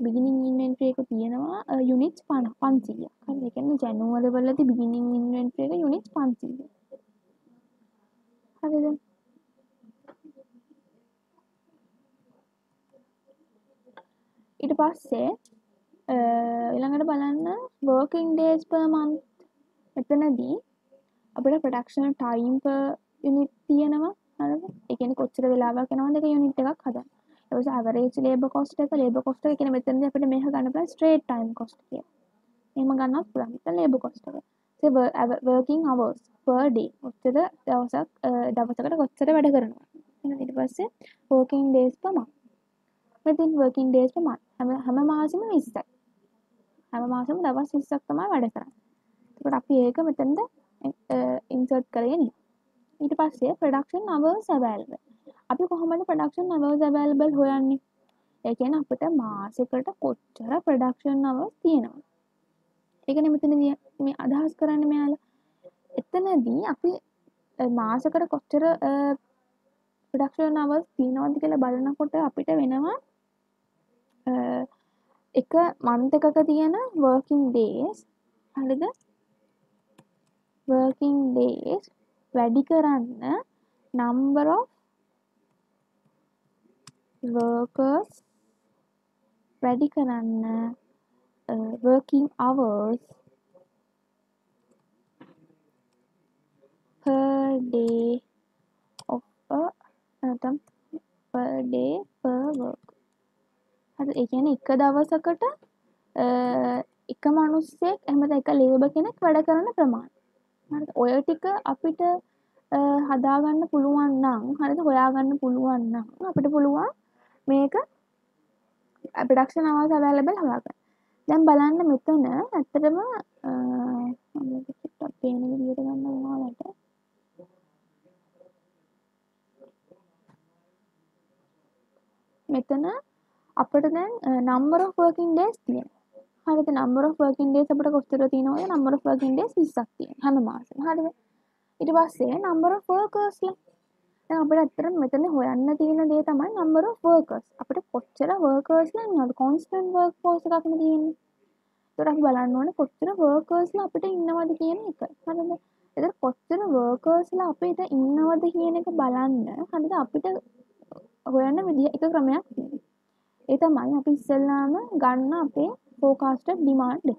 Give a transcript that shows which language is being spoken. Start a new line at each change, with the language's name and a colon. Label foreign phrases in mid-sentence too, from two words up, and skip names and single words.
English: beginning inventory
Sinhala: එක තියෙනවා units 500ක්. හරි. ඒ කියන්නේ ජනවාරි වලදී
English: beginning inventory
Sinhala: එක units 500. හරිද? ඊට පස්සේ ඊළඟට බලන්න
English: working days per month.
Sinhala: මෙතනදී අපිට
English: production time per unit
Sinhala: තියෙනවා. හරිද? ඒ කියන්නේ කොච්චර වෙලාවක් යනවද එක unit එකක් හදන්න. ඊට පස්සේ
English: average labor cost
Sinhala: එක කියන්නේ මෙතනදී අපිට මේක ගන්න පුළුවන්
English: straight time cost
Sinhala: කියලා. එහෙම ගන්නත් පුළුවන්. මෙතන
English: labor cost
Sinhala: එක.
English: working hours per day.
Sinhala: කොච්චර දවසකට කොච්චර වැඩ කරනවද? ඊට පස්සේ
English: working days per month.
Sinhala: මෙතන
English: working days per month.
Sinhala: හැම මාසෙම 20යි. හැම මාසෙම දවස් 20ක් තමයි වැඩ කරන්නේ. එතකොට අපි ඒක මෙතනද ඉන්සර්ට් කරගෙන ඊට පස්සේ
English: production hours available.
Sinhala: අපි කොහොමද
English: production hours available
Sinhala: හොයන්නේ? ඒ කියන්නේ අපිට මාසෙකට කොච්චර
English: production hours
Sinhala: තියෙනවද? ඒකනේ මෙතනදී මේ අදහස් කරන්නේ මෙයාලා. එතනදී අපි මාසෙකට කොච්චර
English: production hours
Sinhala: තියෙනවද කියලා බලනකොට අපිට වෙනවා එක month එකක තියෙන
English: working days
Sinhala: හරිද?
English: working days
Sinhala: වැඩි කරන්න
English: number of workers
Sinhala: වැඩි කරන්න
English: working hours per day of
Sinhala: නැත්නම්
English: per day per work.
Sinhala: හරි ඒ කියන්නේ එක දවසකට එක මිනිස්සෙක් එහෙම නැත්නම් එක ලේබර් කෙනෙක් වැඩ කරන ප්‍රමාණය. හරිද? ඔය ටික අපිට හදාගන්න පුළුවන් නම් හරිද? හොයාගන්න පුළුවන් නම් අපිට පුළුවන් මේක
English: production hours available
Sinhala: හොයාගන්න. දැන් බලන්න මෙතන ඇත්තටම මම ටිකක් පේන විදිහට ගන්න ඕනකට මෙතන අපිට දැන්
English: number of working days
Sinhala: තියෙනවා. හරිද?
English: number of working days
Sinhala: අපිට කොච්චර තියෙනවද?
English: number of working days
Sinhala: 20ක් තියෙනවා හැම මාසෙම. හරිද? ඊට පස්සේ
English: number of workers
Sinhala: ලා. දැන් අපිට ඇත්තටම මෙතන හොයන්න තියෙන දේ තමයි
English: number of workers.
Sinhala: අපිට කොච්චර workers ලා ඉන්නවද?
English: constant workforce
Sinhala: එකක් නේ තියෙන්නේ. ඒකට අපි බලන්න ඕනේ කොච්චර workers ලා අපිට ඉන්නවද කියන එක. හරිද? ඒතර කොච්චර workers ලා අපිට ඉන්නවද කියන එක බලන්න හරිද? අපිට හොයන්න විදිහ එක ක්‍රමයක් තියෙනවා. ඒ තමයි අපි ඉස්සෙල්ලාම ගන්න අපේ
English: forecasted demand
Sinhala: එක.